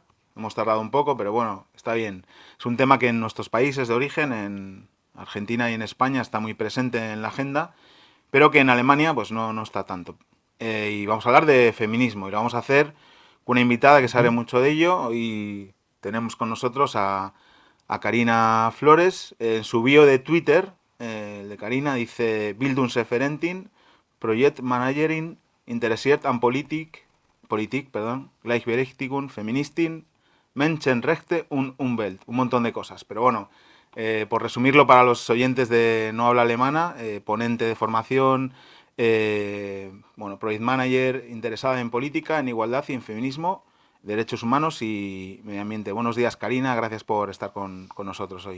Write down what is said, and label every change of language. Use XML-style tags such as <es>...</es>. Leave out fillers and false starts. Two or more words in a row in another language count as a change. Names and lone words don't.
<es>Hemos tardado un poco, pero bueno, está bien. Es un tema que en nuestros países de origen, en Argentina y en España, está muy presente en la agenda, pero que en Alemania pues no está tanto. Y vamos a hablar de feminismo y lo vamos a hacer con una invitada que sabe mucho de ello. Y tenemos con nosotros a Karina Flores. En su bio de Twitter, el de Karina, dice</es> <de>Bildungsreferentin, Projektmanagerin, Interessiert an Politik, Gleichberechtigung, Feministin, Menschenrechte und Umwelt.</de> <es>Un montón de cosas. Pero bueno, por resumirlo para los oyentes de no habla alemana, ponente de formación,</es> <en>Project Manager,</en> <es>interesada en política, en igualdad y en feminismo, derechos humanos y medio ambiente. Buenos días, Karina, gracias por estar con nosotros hoy.</es>